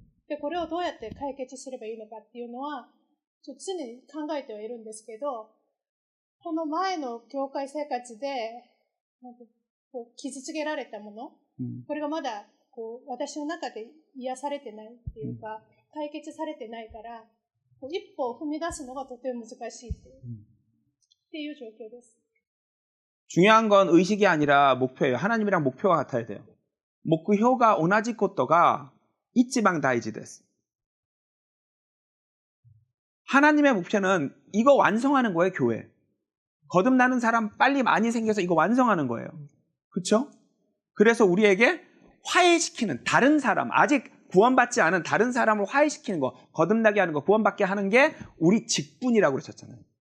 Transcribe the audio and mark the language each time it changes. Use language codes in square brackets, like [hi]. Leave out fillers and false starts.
[ja] で、これをどうやって解決すればいいのかっていうのは、常に考えてはいるんですけど、この前の教会生活で、傷つけられたもの、これがまだ私の中で癒されてないっていうか、解決されてないから、一歩を踏み出すのがとても難しいっていう状況です。 [ko] 중요한 건 의식이 아니라 목표예요. 하나님이랑 목표가 같아야 돼요. [ja] 目標が同じことが一番大事です. [ko] 하나님의 목표는 이거 완성하는 거예요, 교회. 거듭나는 사람 빨리 많이 생겨서 이거 완성하는 거예요. 그렇죠? 그래서 우리에게 화해시키는 다른 사람, 아직 구원받지 않은 다른 사람을 화해시키는 거, 거듭나게 하는 거, 구원받게 하는 게 우리 직분이라고 그러셨잖아요.